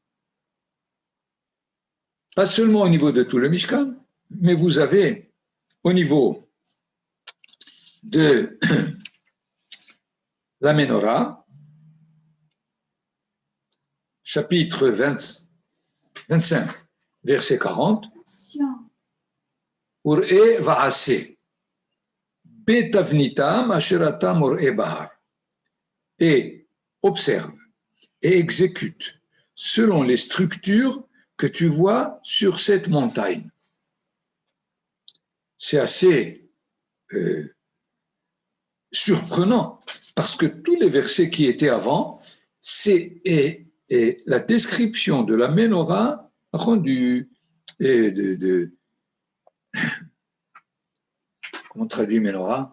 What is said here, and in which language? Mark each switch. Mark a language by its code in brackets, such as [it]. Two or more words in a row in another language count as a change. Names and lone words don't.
[fr] Pas seulement au niveau de tout le Mishkan, mais vous avez au niveau de la Ménorah, chapitre 25, verset 40, [he] וראה ועשה בתבניתם אשר אתה מראה בהר, [fr] et observe et exécute selon les structures que tu vois sur cette montagne. C'est assez surprenant parce que tous les versets qui étaient avant, c'est la description de la Ménorah rendue comment on traduit Ménorah?